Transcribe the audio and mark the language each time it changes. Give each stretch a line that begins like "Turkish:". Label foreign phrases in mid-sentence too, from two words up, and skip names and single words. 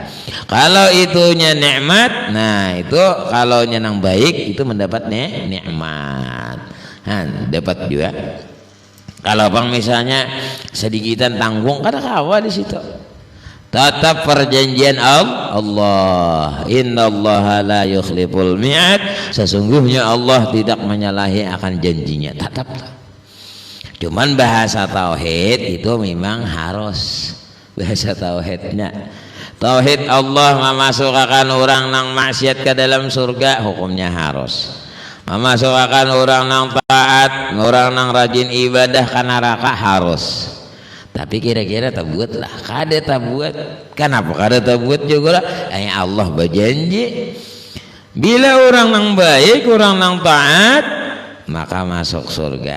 Indonesian: Kalau itunya nikmat, nah itu kalau nang baik itu mendapat nikmat. Nah, dapat juga.
Banjar: Kalau bang misalnya sedikitan tanggung, kada kawa di situ.
Indonesian: Tetap perjanjian Allah.
Arabic: Innallaha la yukhliful mi'ad.
Indonesian: Sesungguhnya Allah tidak menyalahi akan janjinya. Tetap. Cuman bahasa tauhid itu memang harus bahasa tauhidnya. Tauhid Allah memasukkan orang nang maksiat ke dalam surga, hukumnya harus. memasukkan orang nang taat, orang nang rajin ibadah ka neraka harus.
Banjar: Tapi kira-kira tabuat lah, kada tabuat.
Indonesian: Kenapa
Banjar: kada tabuat juga lah?
Indonesian: Allah berjanji bila orang nang baik, orang nang taat, maka masuk surga.